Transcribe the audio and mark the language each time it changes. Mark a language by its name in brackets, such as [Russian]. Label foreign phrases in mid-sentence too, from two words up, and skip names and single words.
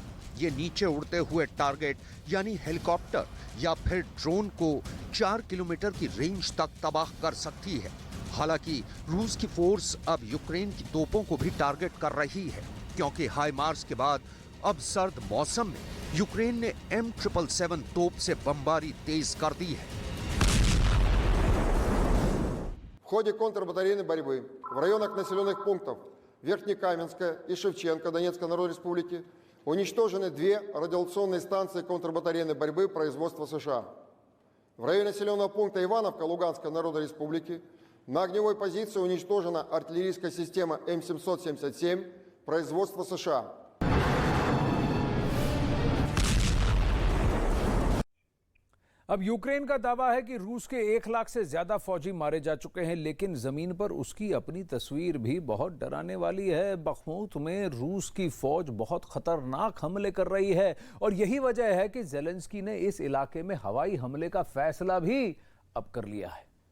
[Hindi] ये नीचे उड़ते हुए टारगेट यानी हेलीकॉप्टर या फिर ड्रोन को 4 किलोमीटर की रेंज तक तबाह कर सकती है। हालांकि रूस की फोर्स अब यूक्रेन की तोपों को भी टारगेट कर रही है, क्योंकि हाई मार्च के बाद अब सर्द मौसम में यूक्रेन ने M777 तोप से बमबारी तेज कर दी है। [Russian] В ходе контрбатарейной борьбы в районах населенных пунктов Верхнекаменска и Шевченко Донецкой Народной Республики уничтожены 2 радиационные станции контрбатарейной борьбы производства США. В районе населенного пункта Ивановка Луганской Народной Республики на огневой позиции уничтожена артиллерийская система М777 производства США. [Hindi] अब यूक्रेन का दावा है कि रूस के 1 लाख से ज्यादा फौजी मारे जा चुके हैं, लेकिन जमीन पर उसकी अपनी तस्वीर भी बहुत डराने वाली है। बखमुत में रूस की फौज बहुत खतरनाक हमले कर रही है और यही वजह है कि ज़ेलेंस्की ने इस इलाके में हवाई हमले का फैसला भी अब कर लिया है।